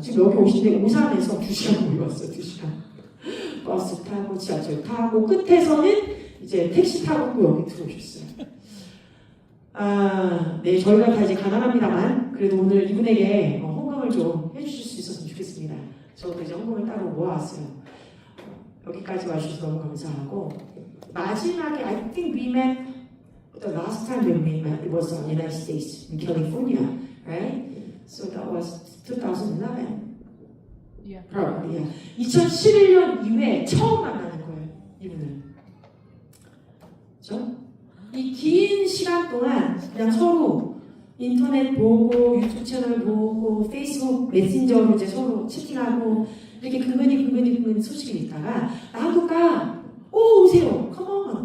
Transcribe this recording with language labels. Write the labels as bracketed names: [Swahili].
[Korean] 지금 여기 오신데 오산에서 2시간 모여왔어요. 2시간. 버스 타고 지하철 타고 끝에서는 이제 택시 타고 또 여기 들어오셨어요. 네, 저희가 다 이제 가난합니다만 그래도 오늘 이분에게 헌금을 좀 해주실 수 있었으면 좋겠습니다. 저도 이제 헌금을 따로 모아왔어요. 여기까지 와주셔서 너무 감사하고 마지막에 [English] I think we met the last time we met it was in the United States in California, right? So that was 2011. Yeah. Probably, yeah. [Korean] 2011년 이후에 처음 만나는 거예요, 이분을. 그렇죠? 이 긴 시간 동안 그냥 서로 인터넷 보고 유튜브 채널 보고 페이스북 메신저로 이제 서로 채팅하고 이렇게 근근히 소식을 읽다가 나 한국 가! 오 오세요! 컴온!